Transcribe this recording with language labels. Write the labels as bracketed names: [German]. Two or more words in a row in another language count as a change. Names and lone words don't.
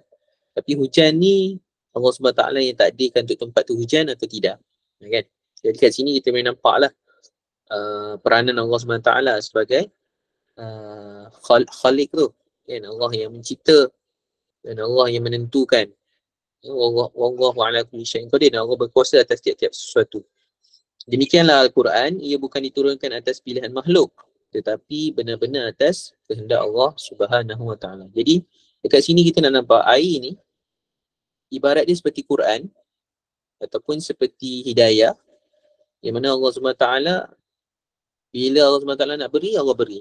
[Malay] Tapi hujan ni Allah SWT yang takdirkan untuk tempat tu hujan atau tidak. Kan? Jadi kat sini kita boleh nampaklah peranan Allah SWT sebagai Khalik tu, kan? Allah yang mencipta dan Allah yang menentukan. [Arabic] والله على كل شيء قدير. [Malay] Allah berkuasa atas tiap-tiap sesuatu. Demikianlah Al-Quran, ia bukan diturunkan atas pilihan makhluk, tetapi benar-benar atas kehendak Allah [Arabic] سبحانه وتعالى. [Malay] Jadi dekat sini kita nak nampak air ni ibarat dia seperti Quran ataupun seperti hidayah, yang mana Allah [Arabic] سبحانه وتعالى [Malay] bila Allah [Arabic] سبحانه وتعالى [Malay] nak beri, Allah beri.